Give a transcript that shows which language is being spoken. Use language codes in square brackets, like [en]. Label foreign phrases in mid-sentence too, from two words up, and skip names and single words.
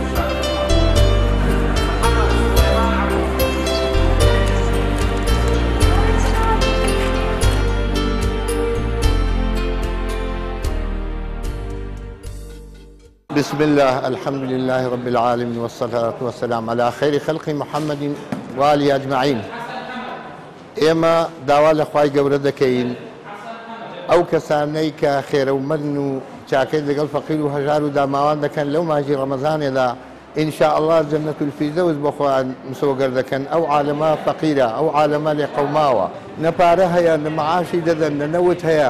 [ar] بسم الله الحمد لله رب العالمين والصلاة والسلام على خير خلق محمد وآله أجمعين. [ckb] إما داوا لخواي گەورە دەکەین ئەو کەسانەی کە خێرەومەرن و چاکەی لەگەڵ فەقیر و هەژار و داماوان دەکەن لەو ماژی ڕەمەزانێدا ئینشاء الله [ar] جەنەت الفیردەوس [ckb] بۆ خۆیان مسۆگەر دەکەن. ئەو عالەمە فەقیرە، ئەو عالەمە لێقەوماوە، نە پارە هەیە نە مەعاشی دەدەن نە نەوت هەیە.